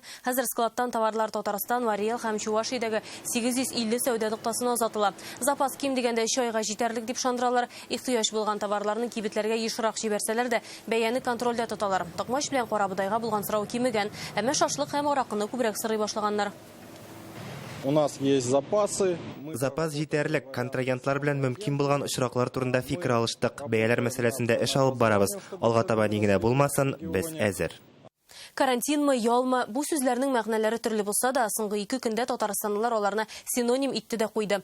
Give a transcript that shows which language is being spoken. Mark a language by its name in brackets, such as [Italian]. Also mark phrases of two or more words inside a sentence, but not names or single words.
[Tatar] Хәзер складтан товарлар Татарстан, Вариел һәм Чувашиядәге 850 сәүдә ноктасына озатыла. Запас ким дигәндә 3 айга җитәрлек дип шандыралар. Ихтыяҗ булган товарларны кибетләргә ешрак җибәрсәләр дә, бәяне контрольдә тоталар. Токмач белән карабудайга булган сорау кимегән, әмма шашлык һәм аракыны күбрәк сорый башлаганнар. [Russian] У нас есть запасы. [Tatar] Запас җитәрлек, контрагентлар белән мөмкин булган очраклар турында фикер алыштык. Бәяләр мәсьәләсендә эш алып барабыз. Алга таба ни генә булмасын, без әзер. Карантинмы, ялмы, бу сүзләрнең мәгънәләре төрле булса да, соңгы 2 көндә татарстанлылар аларны синоним итте дә куйды.